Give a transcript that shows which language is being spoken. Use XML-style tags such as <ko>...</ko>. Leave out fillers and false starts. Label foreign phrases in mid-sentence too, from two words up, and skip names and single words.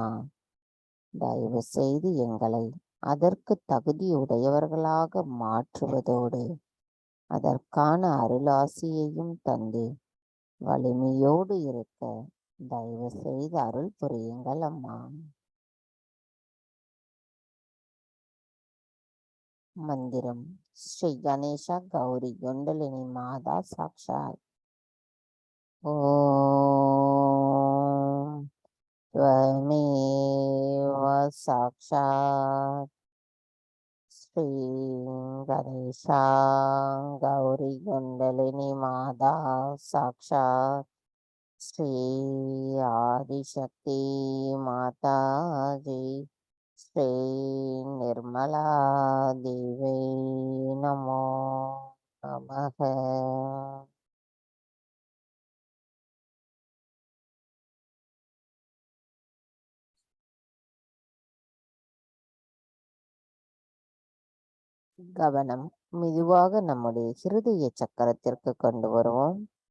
<ta>தயவு செய்து எங்களை அதற்கு தகுதியுடையவர்களாக மாற்றுவதோடு அதற்கான அருளாசியையும் தந்து வலிமையோடு இருக்க தயவு செய்து அருள் புரியுங்கள் அம்மா. மந்திரம் ஸ்ரீ கணேச கௌரி குண்டலினி மாதா சாக்ஷாத்.</ta> <sa>ஓம் त्वमेव साक्षात् श्री गणेशा गौरी कुंडलिनी माता साक्षात् श्री आदिशक्ति माता जी श्री निर्मला देवी नमो नमः.</sa> <ta>கவனம் மெதுவாக நம்முடைய ஹிருதய சக்கரத்திற்கு கொண்டு வருவோம்.</ta>